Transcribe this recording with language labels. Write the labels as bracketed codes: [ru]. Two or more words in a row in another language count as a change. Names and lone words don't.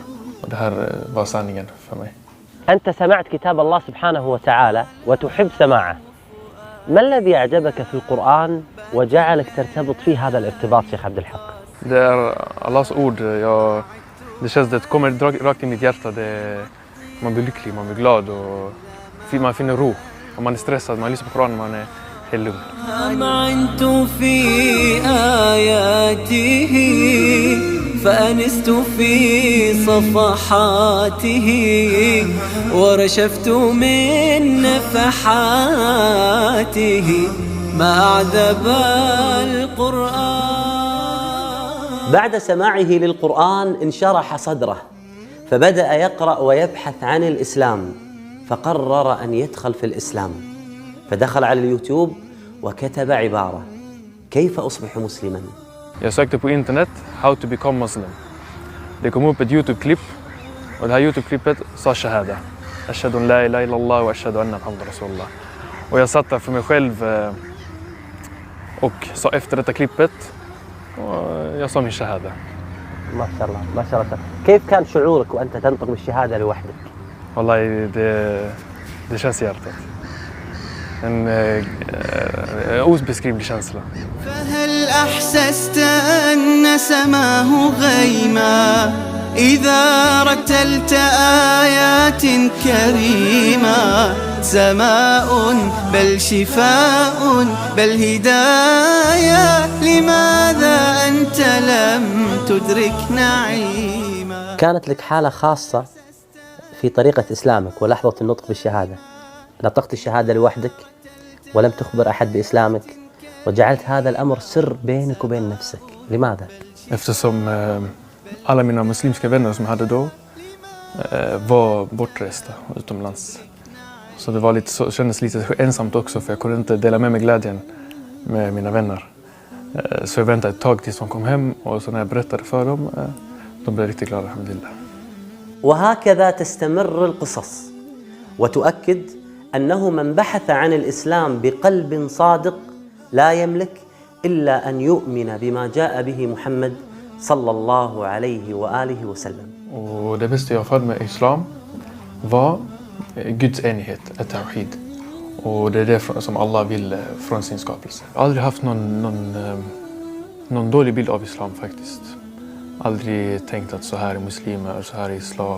[sv] Och det här var sanningen för mig. [ar] أنت سمعت كتاب الله سبحانه وتعالى وتحب سماعه. ما الذي أعجبك في القرآن وجعلك ترتبط فيه هذا الارتباط شيخ عبد الحق؟ [sv] Det är Allahs ord. Det känns, det kommer rakt i mitt hjärta. Man blir lycklig, man blir glad och man finner ro. Om man är stressad, man lyssnar på Koranen, man är helt lugn. [ar] أمعنت في آياته فأنست في صفحاته ورشفت من نفحاته ما أعذب القرآن. بعد سماعه للقرآن انشرح صدره، فبدأ يقرأ ويبحث عن الإسلام، فقرر أن يدخل في الإسلام، فدخل على اليوتيوب وكتب عبارة: كيف أصبح مسلماً؟ [sv] Jag sökte på internet [en] How to become Muslim. [sv] Det kom upp ett YouTube-klipp och det här YouTube-klippet sa shahada. [ar] أشهد أن لا إله إلا الله وأشهد أن محمدا رسول الله. [sv] Och jag satt där för mig själv och sa efter detta klippet och jag sa min shahada. [ar] ما شاء الله ما شاء الله. كيف كان شعورك وأنت تنطق بالشهادة لوحدك؟ [sv] Wallahi, det känns i hjärtat. En obeskrivlig känsla. [ar] فهل أحسست أن سماه غيما إذا رتلت آيات كريمة سماء بل شفاء بل هداية لماذا أنت لم تدرك نعيما. كانت لك حالة خاصة في طريقة إسلامك ولحظة النطق بالشهادة، نطقت الشهادة لوحدك ولم تخبر أحد بإسلامك وجعلت هذا الأمر سر بينك وبين نفسك، لماذا؟ [sv] Eftersom alla mina muslimska vänner som jag hade då var bortresta utomlands. Så det var lite, kändes lite ensamt också, för jag kunde inte dela med mig glädjen med mina vänner. Så jag väntade ett tag tills de kom hem, och så när jag berättade för dem, de blev riktigt glada, alhamdulillah. [ar] وهكذا تستمر القصص وتؤكد أنه من بحث عن الإسلام بقلب صادق لا يملك إلا أن يؤمن بما جاء به محمد صلى الله عليه وآله وسلم. [sv] Och det bästa jag förde med islam var Guds enighet, at-tawhid. Och det är det som Allah vill från sin skapelse. Jag har aldrig haft någon dålig bild av islam faktiskt. Aldrig tänkt att så här är muslimer, så här är islam.